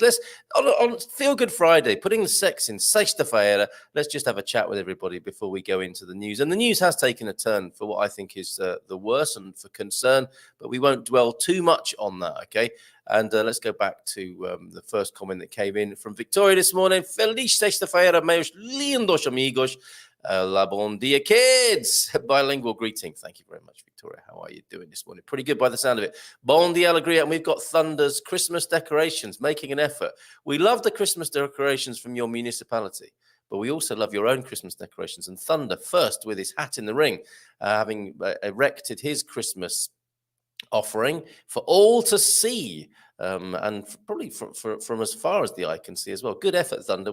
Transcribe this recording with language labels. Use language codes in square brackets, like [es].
[en] Let's, on Feel Good Friday, putting the sex in sexta-feira, let's just have a chat with everybody before we go into the news. And the news has taken a turn for what I think is the worst and for concern, but we won't dwell too much on that, okay? And let's go back to the first comment that came in from Victoria this morning. [pt] Feliz sexta-feira, meus lindos amigos. La bon dia, [en] kids. Bilingual greeting. Thank you very much, Victoria. How are you doing this morning? Pretty good by the sound of it. [pt] Bon dia, alegria. [en] And we've got Thunder's Christmas decorations, making an effort. We love the Christmas decorations from your municipality, but we also love your own Christmas decorations. And Thunder, first with his hat in the ring, having erected his Christmas offering for all to see, and probably from as far as the eye can see as well. Good effort, Thunder.